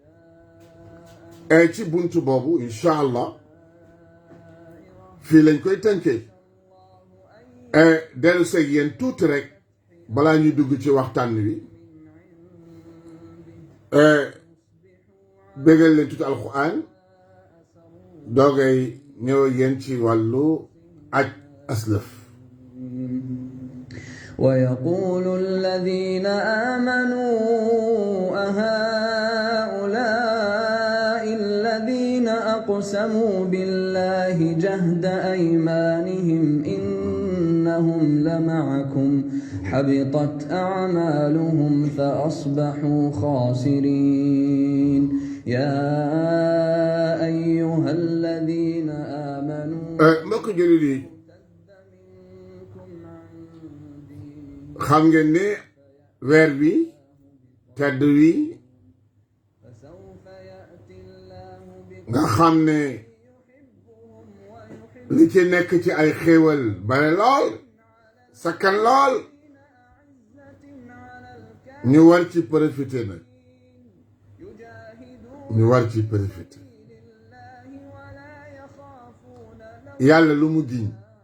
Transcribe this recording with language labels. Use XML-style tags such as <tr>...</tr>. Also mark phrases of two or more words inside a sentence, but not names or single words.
<wo>ci buntu boobu</wo> <ar>إن شاء الله</ar> <wo>fii lañ koy tënkee dellu seeg yéen tuuti rek balaa ñuy dugg ci waxtaan wi bégal leen tuuti alquran doogay ñëw yéen ci wàllu aj aslëf</wo> <ar>ويقول الذين آمنوا أهؤلاء الذين أقسموا بالله جهد أيمانهم إنهم لمعكم حبطت أعمالهم فأصبحوا خاسرين يا أيها الذين آمنوا</ar> <wo>xam ngeen ne weer bi tedd wi nga xam ne li ci nekk ci ay xéewal bare lool sakkan lool ñu war ci profité nag ñu war ci profité yàlla lu mu giñ</wo>